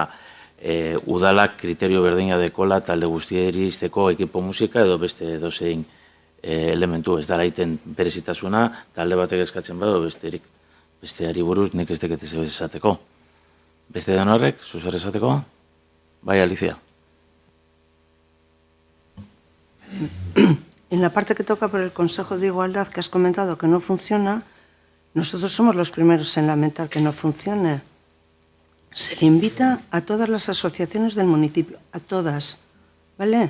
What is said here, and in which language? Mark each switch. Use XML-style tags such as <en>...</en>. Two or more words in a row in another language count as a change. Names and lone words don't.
<eu>Udalak kriterio berdina dekola talde guztieri izteko ekipo musika edo beste dozein elementu, ez dara iten berezitasuna, talde batek eskatzen badu besterik. Besteari buruz nik ez deketez esateko. Beste den horrek, zuzer esateko? Bai, Alicia.</eu> <es>En la parte que toca por el Consejo de Igualdad que has comentado que no funciona, nosotros somos los primeros en lamentar que no funcione. Se le invita a todas las asociaciones del municipio, a todas, ¿vale?</es>